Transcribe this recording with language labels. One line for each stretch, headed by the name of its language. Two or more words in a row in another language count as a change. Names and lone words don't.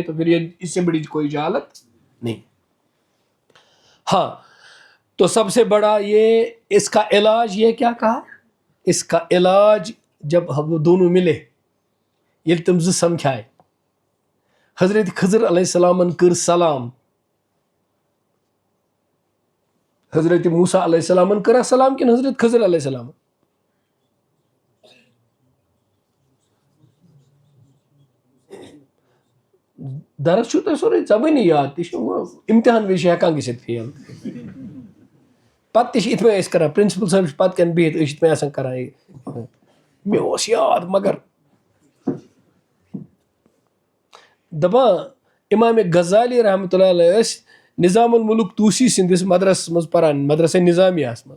Urdu: تو پھر یہ اس سے بڑی کوئی جہالت نہیں. تو سب سے بڑا یہ اس کا علاج، یہ کیا کہا، اس کا علاج جب ہم دونوں ملے،
Kashmiri: یہ تم زٕ سمکھائے،
Urdu: حضرت خضر
Arabic: علیہ السلام
Urdu: کر سلام، حضرت موسیٰ
Arabic: علیہ السلام
Urdu: کرا سلام کن حضرت خضر
Arabic: علیہ السلام؟
Kashmiri: درس چھو تۄہہِ سورُے زبٲنی یاد، تہِ چھُ امتحان وِزِ چھِ ہٮ۪کان گٔژھِتھ فیل. پتہٕ تہِ چھِ یِتھ پٲٹھۍ أسۍ کران، پرنسپل صٲب چھِ پتہٕ کَنۍ بِہِتھ، أسۍ چھِ یِتھ پٲٹھۍ آسان کران، مےٚ اوس یاد مگر دپان امام غزالی
Arabic: رحمتہ اللہ علیہ
Kashmiri: ٲسۍ نظام الملک توسی سٕنٛدِس مدرسس منٛز پران، مدرسہ نظامیہس منٛز.